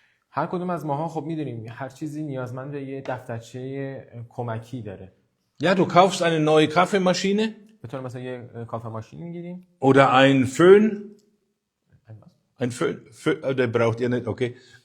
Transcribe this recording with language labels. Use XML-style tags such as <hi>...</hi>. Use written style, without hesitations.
<fa>هر کدوم از ماها خب میدونیم هر چیزی نیازمند به یه دفترچه کمکی داره.</fa> <de>Ja, du kaufst eine neue Kaffeemaschine</de> <fa>به طور مثلا یه کافه ماشین میگیریم.</fa> <de>oder ein Föhn. Ein Föhn, der braucht ihr nicht, okay.</de>